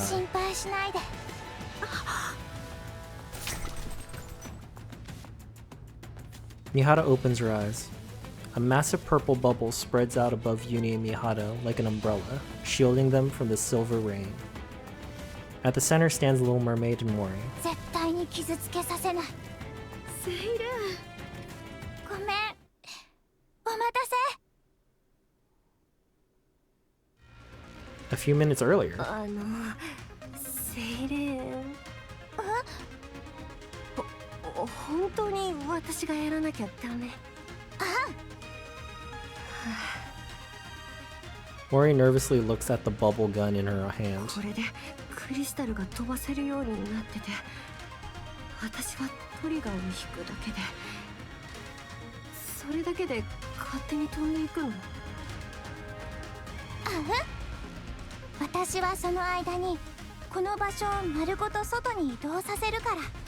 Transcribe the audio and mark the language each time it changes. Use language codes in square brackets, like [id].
[ja] 心配しないで。 [en] Mihara opens her eyes. A massive purple bubble spreads out above Uni and Mihara like an umbrella, shielding them from the silver rain. At the center stands Little Mermaid and Mori. [ja] 絶対に傷つけさせない。セイレーン。ごめん。お待たせ。 [en] A few minutes earlier, [ja] セイレーン。本当に私がやらなきゃダメ。 [en] Mori nervously looks at the bubble gun in her hand. [ja] これでクリスタルが飛ばせるようになってて、私はトリガーを引くだけで、それだけで勝手に飛んでいくの？私はその間にこの場所を丸ごと外に移動させるから。